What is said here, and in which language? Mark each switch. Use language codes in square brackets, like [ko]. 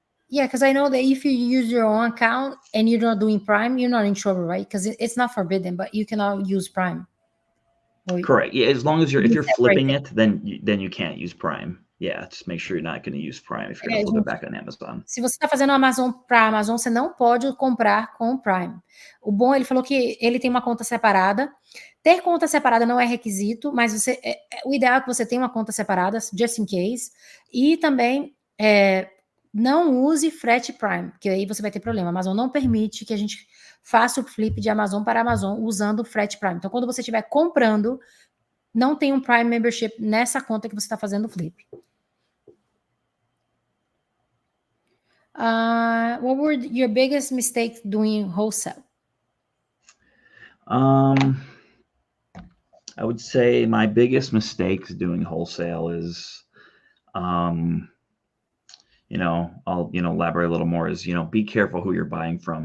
[en] Yeah, because I know that if you use your own account and you're not doing Prime, you're not in trouble, right? Because it's not forbidden, but you cannot use Prime. Correct. Yeah, as long as if you're flipping it, then you can't use Prime. Yeah, just make sure you're not going to use Prime if you're going to flip it back on Amazon. [pt] Se você está fazendo Amazon para Amazon, você não pode comprar com o Prime. O bom, ele falou que ele tem uma conta separada. Ter conta separada não é requisito, mas o ideal é que você tenha uma conta separada, [en] just in case. [pt] E também não use frete Prime, porque aí você vai ter problema. A Amazon não permite que a gente faça o flip de Amazon para Amazon usando o frete Prime. Então, quando você estiver comprando, não tem um Prime membership nessa conta que você está fazendo o flip. [en] What were your biggest mistakes doing wholesale? I would say my biggest mistakes doing wholesale is, I'll, elaborate a little more, is, be careful who you're buying from.